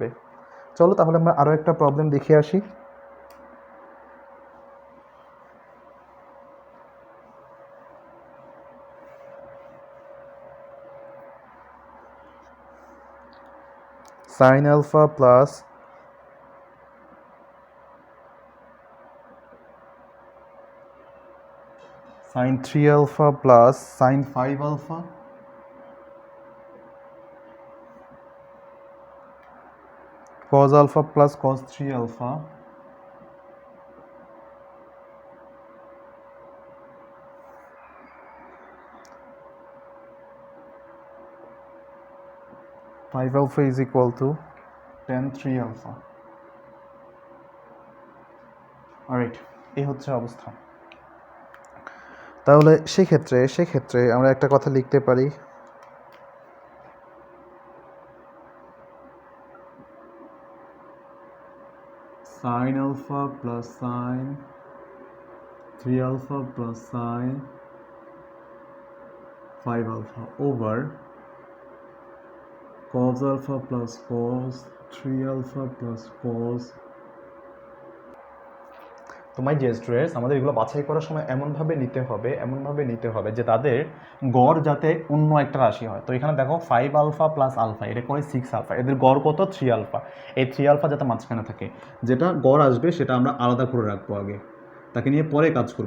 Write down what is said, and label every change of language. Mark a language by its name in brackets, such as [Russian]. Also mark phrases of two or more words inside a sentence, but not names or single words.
[Bangla] চলো তাহলে আমরা আরও একটা প্রবলেম দেখে আসি। [English] sine alpha plus sin 3 alpha plus sin 5 alpha cos alpha plus cos 3 alpha five alpha is equal to tan 3 alpha. alright, [Bangla] এই হচ্ছে অবস্থা। তাহলে সেক্ষেত্রে আমরা একটা কথা লিখতে পারি, [English] sin alpha plus sin 3 alpha plus sin 5 alpha over cos alpha plus cos 3 alpha plus cos [Bangla] তো [English] my dear students, [Bangla] আমাদের এগুলো বাছাই করার সময় এমনভাবে নিতে হবে যে তাদের গড় যাতে অন্য একটা রাশি হয়। তো এখানে দেখো 5 [English] alpha plus alpha, [Bangla] এটা করে 6 আলফা, এদের গড় কত 3 আলফা। এই 3 আলফা যাতে মাঝখানে থাকে, যেটা গড় আসবে সেটা আমরা আলাদা করে রাখবো আগে, তাকে নিয়ে পরে কাজ করব।